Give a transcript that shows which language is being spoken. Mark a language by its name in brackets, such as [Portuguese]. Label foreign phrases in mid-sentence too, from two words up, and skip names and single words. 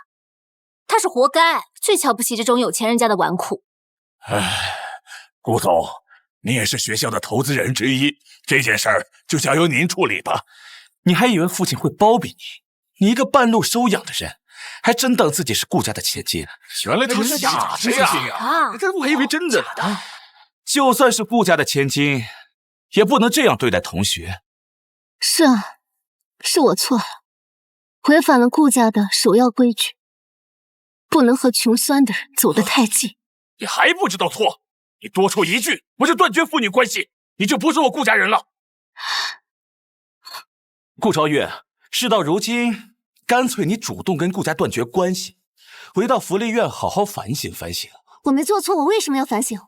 [Chinese] 他是活該，最瞧不起這種有錢人家的紈絝。唉，顧總，你也是學校的投資人之一，這件事兒就交由您處理吧。你還以為父親會包庇你？你一個半路收養的人， 還真當自己是顧家的千金。原来他是假的呀！我還以为真的呢。就算是顧家的千金，也不能这樣對待同學。是啊，是我錯了，違反了顧家的首要規矩，不能和窮酸的人走得太近。你還不知道錯？你多說一句，我就斷絕父女關係，你就不是我顧家人了。顧昭月，事到如今，乾脆你主動跟顧家斷絕關係，回到福利院好好反省反省。我沒做錯，我為什麼要反省？